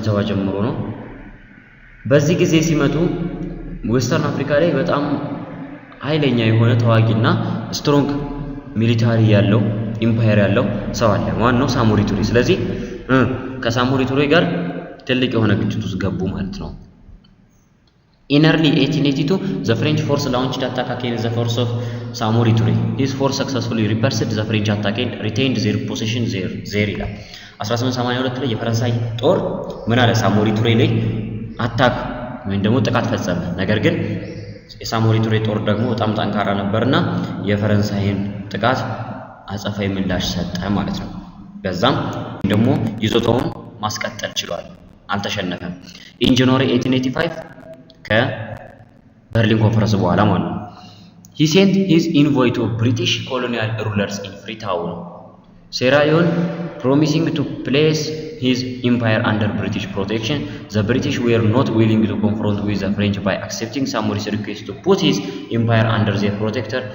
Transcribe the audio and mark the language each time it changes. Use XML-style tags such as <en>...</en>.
<am>ጀምሮ ነው። በዚህ ጊዜ ሲመጡ ዌስተርን አፍሪካ ላይ በጣም ኃይለኛ የሆነ ተዋጊና ስትሮንግ ሚሊታሪ ያለው ኢምፓየር ያለው ሰው አለ። ማን ነው? ሳሞሪ ቱሬ። ስለዚህ ከሳሞሪ ቱሬ ጋር ትልቅ የሆነ ግጭት ውስጥ ገቡ ማለት ነው።</am> <en>In early 1882, the French force launched attack against the force of Samori Touré. His force successfully repulsed the French attack and retained their position there</en> <am>ይላል። 1882 ላይ የፈረንሳይ ጦር ምን አለ? ሳሞሪ ቱሬ ላይ አታክ ወይም ደግሞ ጥቃት ፈጸመ። ነገር ግን የሳሞሪ ቱሬ ጦር ደግሞ በጣም ጠንካራ ነበርና የፈረንሳይን ጥቃት አጸፋዊ ምላሽ ሰጠ ማለት ነው። በዛም ደግሞ ይዞታውን ማስቀጠል ችሏል፣ አልተሸነፈም።</am> <en>In January 1885</en> <am>ከበርሊን ኮንፈረንስ በኋላ ማለት ነው</am> <en>he sent his envoy to British colonial rulers in Freetown, Sierra Leone, promising to place his empire under British protection. The British were not willing to confront with the French by accepting Samori's request to put his empire under their protector.</en>